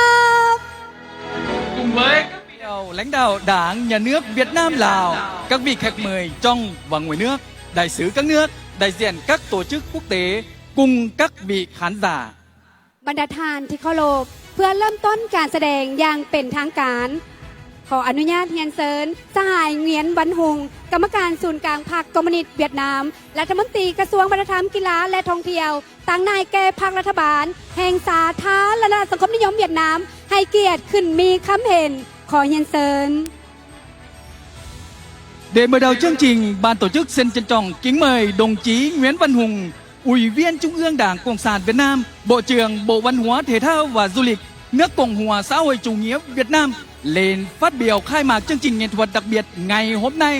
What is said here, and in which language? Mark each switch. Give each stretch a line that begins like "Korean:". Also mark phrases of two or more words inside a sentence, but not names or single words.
Vietnamese: Cùng với các vị lãnh đạo Đảng, Nhà nước Việt Nam, Lào, các vị khách mời trong và ngoài nước, đại sứ các nước, đại diện các tổ chức quốc tế cùng các vị khán giả.
Thai: บรรดาทานที่เคารพเพื่อเริ่มต้นการแสดงอย่างเป็นทางการขออนุญาตเรียนเชิญสหายเงียนวันหงกรรมการศูนย์กลางพรรคคอมมิวนิสต์เวียดนามรัฐมนตรีกระทรวงวัฒนธรรมกีฬาและท่องเที่ยวต่างนายแก่พรรครัฐบาลแห่งสาธารณรัฐสังคมนิยมเวียดนามให้เกียรติขึ้นมีคำเห็นขอเรียนเชิญ
Vietnamese: Để mở đầu chương trình, ban tổ chức xin trân trọng kính mời đồng chí Nguyễn Văn Hùng, Ủy viên Trung ương Đảng Cộng sản Việt Nam, Bộ trưởng Bộ Văn hóa, Thể thao và Du lịch nước Cộng hòa xã hội chủ nghĩa Việt Nam lên phát biểu khai mạc chương trình nghệ thuật đặc biệt ngày hôm nay.